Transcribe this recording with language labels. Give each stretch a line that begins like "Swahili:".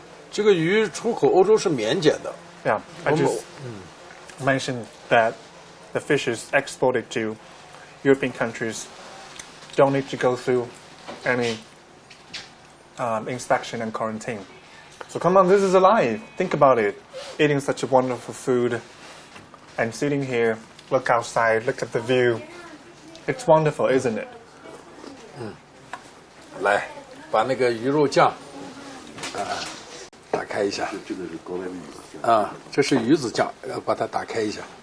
Chinese: 这个鱼出口欧洲是免检的。
English: Yeah, I just mentioned that the fishes exported to European countries don't need to go through any inspection and quarantine. So come on, this is alive. Think about it. Eating such a wonderful food and sitting here, look outside, look at the view. It's wonderful, isn't it?
Chinese: 来，把那个鱼肉酱打开一下。这个是国外的鱼子酱。这是鱼子酱，要把它打开一下。